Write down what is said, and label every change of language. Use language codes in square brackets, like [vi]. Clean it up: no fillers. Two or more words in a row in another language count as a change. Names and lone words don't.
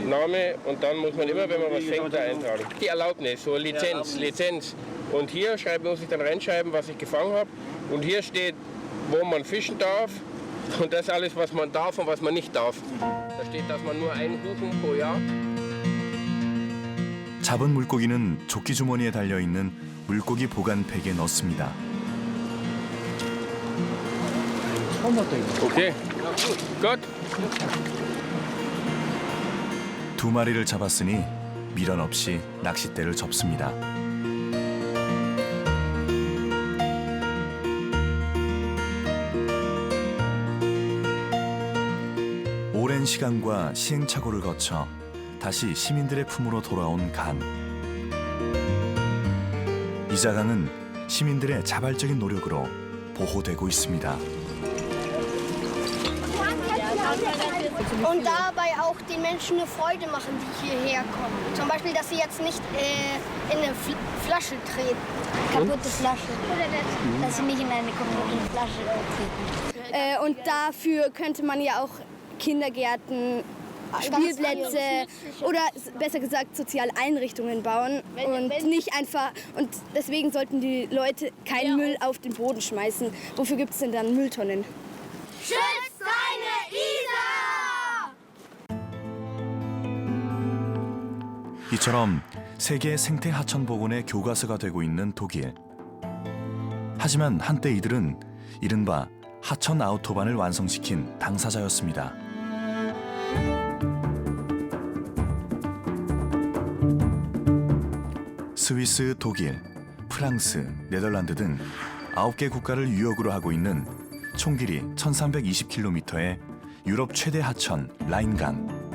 [de] Name und dann muss man immer, wenn man was fängt, da eintragen. Die Erlaubnis, so Lizenz. Und hier muss ich dann reinschreiben, was ich gefangen habe. Und hier steht, wo man fischen darf. Und das alles, was man darf und was man nicht darf. Da steht, dass man nur einen Buchen pro Jahr. [ko] 잡은 물고기는 조끼 주머니에 달려 있는 물고기 보관팩에 넣습니다. [de] Okay, gut. [ko] 2마리를 잡았으니 미련 없이 낚싯대를 접습니다. 오랜 시간과 시행착오를 거쳐 다시 시민들의 품으로 돌아온 강. 이자강은 시민들의 자발적인 노력으로 보호되고 있습니다. [de] Und dabei auch den Menschen eine Freude machen, die hierher kommen. Zum Beispiel, dass sie jetzt nicht in eine Flasche treten. Kaputte Flasche. Dass sie nicht in eine kaputte Flasche treten. Und dafür könnte man ja auch Kindergärten, Spielplätze oder besser gesagt soziale Einrichtungen bauen und nicht einfach, und deswegen sollten die Leute keinen Müll auf den Boden schmeißen. Wofür gibt es denn dann Mülltonnen? Schützt deine Isar! [ko] 이처럼 세계 생태 하천 복원의 교과서가 되고 있는 독일. 하지만 한때 이들은 이른바 하천 아우토반을 완성시킨 당사자였습니다. 스위스, 독일, 프랑스, 네덜란드 등 9개 국가를 유역으로 하고 있는 총 길이 1320km의 유럽 최대 하천 라인강.